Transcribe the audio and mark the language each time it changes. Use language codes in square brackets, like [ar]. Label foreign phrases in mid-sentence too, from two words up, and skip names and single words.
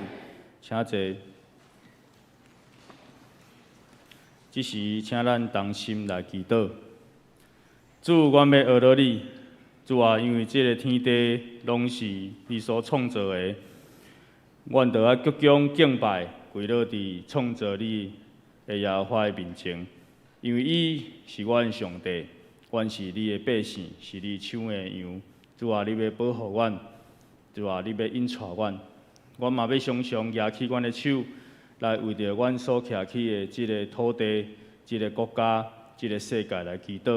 [nan] 请坐。这时，请咱同心来祈祷。主，阮要学到你。主啊，因为这个天地拢是你所创造的。阮着爱鞠躬敬拜，跪落伫创造你的耶和华的面前，因为伊是阮上帝，阮是你的百姓，是你手的羊。主啊，你要保护阮，主啊，你要引带阮，阮嘛要常常举起阮的手，来为着阮所徛起的即个土地、即个国家、即个世界来祈祷。